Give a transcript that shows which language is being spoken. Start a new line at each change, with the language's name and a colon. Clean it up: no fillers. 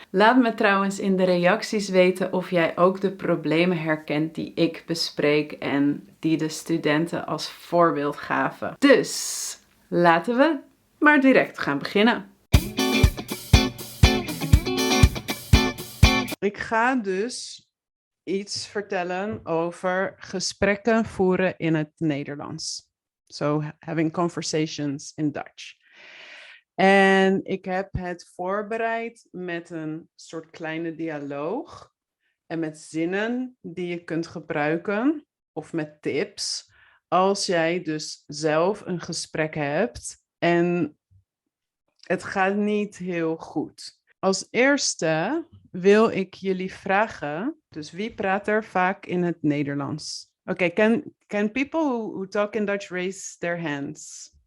Dutch: Laat me trouwens in de reacties weten of jij ook de problemen herkent die ik bespreek en die de studenten als voorbeeld gaven. Dus laten we maar direct gaan beginnen. Ik ga dus iets vertellen over gesprekken voeren in het Nederlands.
English: So having conversations in Dutch.
Dutch: En ik heb het voorbereid met een soort kleine dialoog en met zinnen die je kunt gebruiken of met tips als jij dus zelf een gesprek hebt en het gaat niet heel goed. Als eerste wil ik jullie vragen, dus wie praat er vaak in het Nederlands?
English: Oké, can people who talk in Dutch raise their hands?